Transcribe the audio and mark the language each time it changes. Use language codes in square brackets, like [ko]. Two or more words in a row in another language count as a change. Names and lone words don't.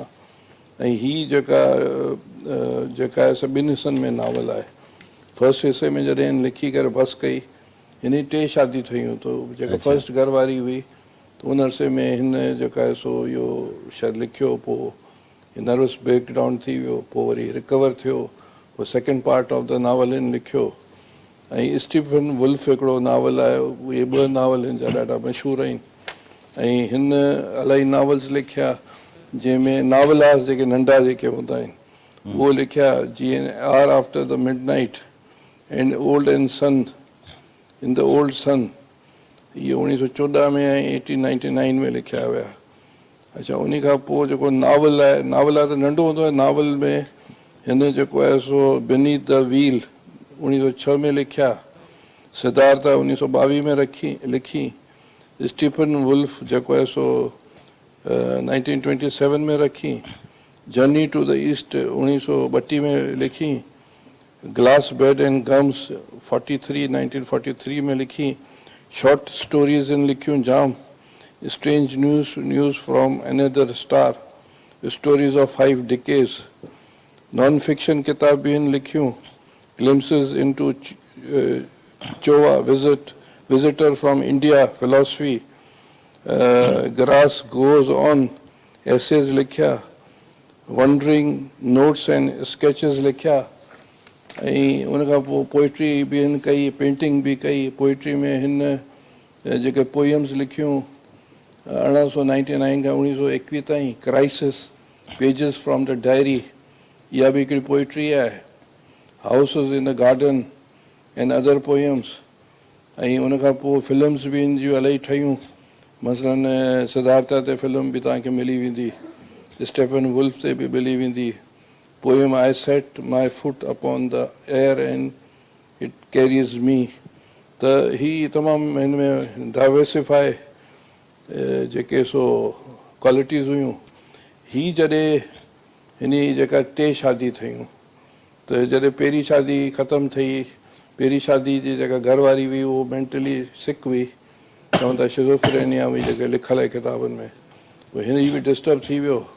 [sd] ऐं हीअ जेका आहे ॿिनि हिसनि में नावल आहे। फर्स्ट हिसे में जॾहिं लिखी करे बस कई, हिन जी 3 शादी ठहियूं, त जेका फर्स्ट घरवारी हुई त उन अरसे में हिन जेका आहे सो इहो शायदि लिखियो, पोइ [en] nervous breakdown [sd] थी वियो, पोइ वरी रिकवर थियो, पोइ [en] second part of the novel [sd] हिन लिखियो। ऐं स्टीफन वुल्फ हिकिड़ो नावल आहे, उहे 2 नावल हिन जा ॾाढा मशहूरु आहिनि। ऐं हिन इलाही नावल्स लिखिया जंहिंमें नावलास जेके नंढा जेके हूंदा आहिनि उहो लिखिया, जीअं आर आफ्टर द मिड नाइट एंड ओल्ड एंड सन इन द ओल्ड सन, इहे 1914 में ऐं 1899 में लिखिया विया। अच्छा, उन खां पोइ जेको नावल आहे त नंढो हूंदो आहे। नावल में हिन जेको आहे सो बीनीथ द व्हील 1906 में लिखिया, सिद्धार्था 1922 में लिखी, स्टीफन वुल्फ जेको आहे सो 1927 में रखी, जर्नी टू द ईस्ट 1932 में लिखी, ग्लास ब्रेड एंड गम्स 1943 में लिखी, [en] short stories [sd] इन लिखियूं जाम, स्ट्रेंज न्यूज़ फ्रॉम अनदर स्टार, स्टोरीज़ ऑफ 5 डिकेड्स, [en] non fiction [sd] किताब भी इन लिखियूं, ग्लिम्पसेस इनटू चोवा विजिटर फ्रॉम इंडिया, फिलॉसफी, ग्रास गोज़ ऑन, एसेज लिखिया, वंडरिंग नोट्स एंड स्केचेस लिखिया। ऐं उनखां पोइ पोइट्री बि हिन कई, पेंटिंग बि कई। पोइट्री में हिन जेके पोयम्स लिखियूं 1899 खां 1921 ताईं, क्राइसिस, पेजिस फ्रॉम द डायरी, इहा बि हिकिड़ी पोइट्री आहे, हाउसिस इन द गार्डन एंड अदर पोयम्स। ऐं उनखां पोइ फिल्म्स बि हिन जूं इलाही ठहियूं, मसलन सिद्धार्था ते फिल्म बि तव्हांखे मिली वेंदी, स्टीफन वुल्फ ते बि मिली वेंदी। [en] Poem I set my foot upon the air and it carries me. [sd] त हीअ तमामु हिन में डाइवर्सिफाई जेके सो क्वालिटीज़ हुयूं। हीअ जॾहिं हिन जेका 3 शादी ठहियूं, त जॾहिं पहिरीं शादी ख़तमु थी, पहिरीं शादी जी जेका घरवारी हुई उहो [en] mentally sick [sd] हुई, चवनि था शिज़ोफ्रेनिया हुई जेके लिखल आहे किताबनि में, पोइ हिन जी बि डिस्टर्ब थी वियो।